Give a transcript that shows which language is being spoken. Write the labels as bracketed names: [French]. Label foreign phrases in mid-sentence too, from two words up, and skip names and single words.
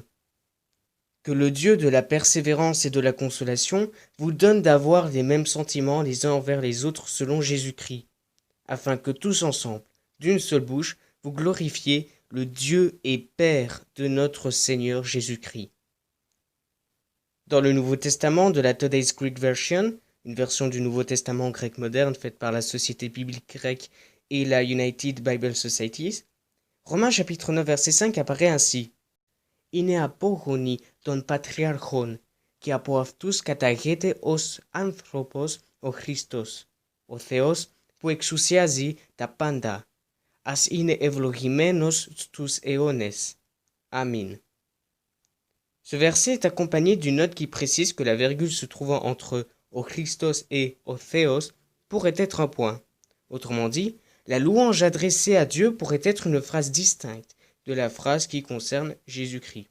[French] Que le Dieu de la persévérance et de la consolation vous donne d'avoir les mêmes sentiments les uns envers les autres selon Jésus-Christ, afin que tous ensemble, d'une seule bouche, vous glorifiez le Dieu et Père de notre Seigneur Jésus-Christ. Dans le Nouveau Testament de la Today's Greek Version, une version du Nouveau Testament grec moderne faite par la Société biblique grecque et la United Bible Societies, Romains chapitre 9 verset 5 apparaît ainsi. [Greek] Είναι απόγονοι των πατριάρχων και από αυτούς καταγέται ως άνθρωπος ο Χριστός, ο Θεός που εξουσιάζει τα πάντα, ας είναι ευλογημένος στους αιώνες. Amen. [French] Ce verset est accompagné d'une note qui précise que la virgule se trouvant entre [Greek] ο Χριστός [French] et [Greek] ο Θεός [French] pourrait être un point. Autrement dit, la louange adressée à Dieu pourrait être une phrase distincte de la phrase qui concerne Jésus-Christ.